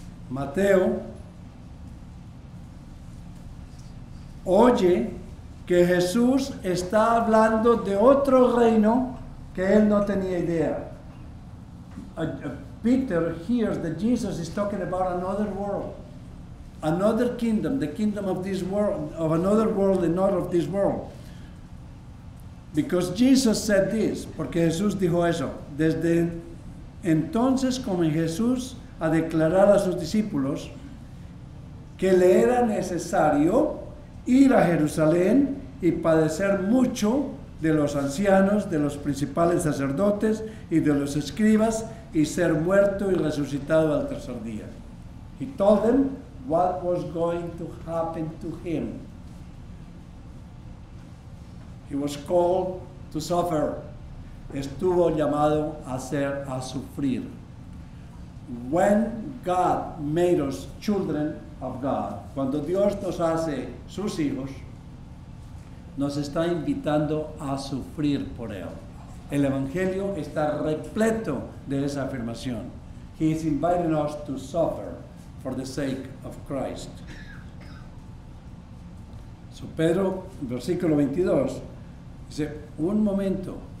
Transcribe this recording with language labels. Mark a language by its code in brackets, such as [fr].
[es] Mateo oye que Jesús está hablando de otro reino que él no tenía idea. [en] Peter hears that Jesus is talking about another world, another kingdom, the kingdom of this world, of another world and not of this world. Because Jesus said this, [es] porque Jesús dijo eso. Desde entonces comenzó Jesús a declarar a sus discípulos que le era necesario ir a Jerusalén y padecer mucho de los ancianos, de los principales sacerdotes y de los escribas, y ser muerto y resucitado al tercer día. [en] He told them what was going to happen to him. He was called to suffer. [es] Estuvo llamado a sufrir. [en] When God made us children of God, [es] cuando Dios nos hace sus hijos, nos está invitando a sufrir por Él. El Evangelio está repleto de esa afirmación. [en] He is inviting us to suffer for the sake of Christ. [es] So Pedro, versículo 22, dice, un momento.